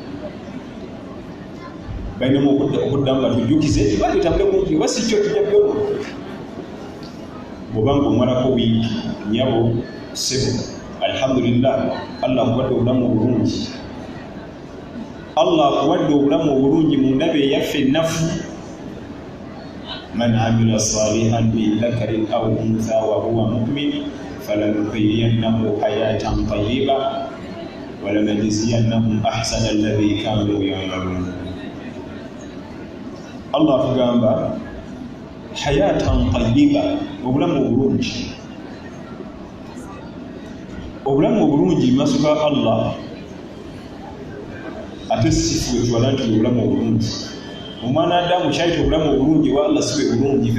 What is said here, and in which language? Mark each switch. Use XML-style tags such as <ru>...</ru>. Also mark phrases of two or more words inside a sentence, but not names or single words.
<lg>Balina okuddamu batujjukize ibaada etambule bulungi. Oba si kyo tujja byona. Bw'obanga omalako wiiki nnyabo ssebo, alhamdulillah, Allah akuwadde obulamu obulungi. Allah akuwadde obulamu obulungi mu ndaba eyaffe ennafu.</lg> <ar>من عمل صالحا من ذكر أو أنثى وهو مؤمن فلنحيينه حياة طيبة ولنجزينهم أحسن الذي كانوا يعملون.</ar> <lg>Allah tugamba</lg> <ar>حياة طيبة,</ar> <lg>obulamu obulungi. Obulamu obulungi mu maaso ga Allah ate si ffe twala nti obulamu obulungi. Omwana Adamu kyayita obulamu obulungi wa Allah si bwe bulungi.</lg>